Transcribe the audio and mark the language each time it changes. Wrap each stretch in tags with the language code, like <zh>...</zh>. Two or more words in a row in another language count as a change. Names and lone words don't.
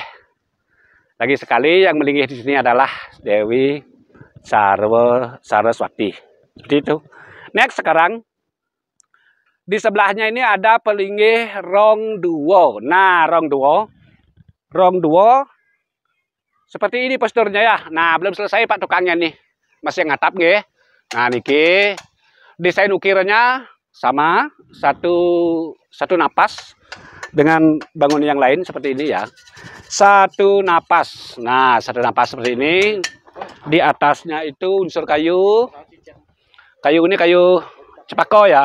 <id>Lagi sekali yang melinggih di sini adalah Dewi Saraswati. Seperti itu. Next sekarang di sebelahnya ini ada pelinggih rong duo. Nah, rong duo seperti ini posturnya ya. Nah, belum selesai Pak tukangnya nih.</id> <ban>Masih ngatap nggih.</ban> <id>Nah, niki desain ukirannya sama satu napas dengan bangun yang lain seperti ini ya. Satu napas. Nah, satu napas seperti ini. Di atasnya itu unsur kayu. Kayu ini kayu cepako ya.</id>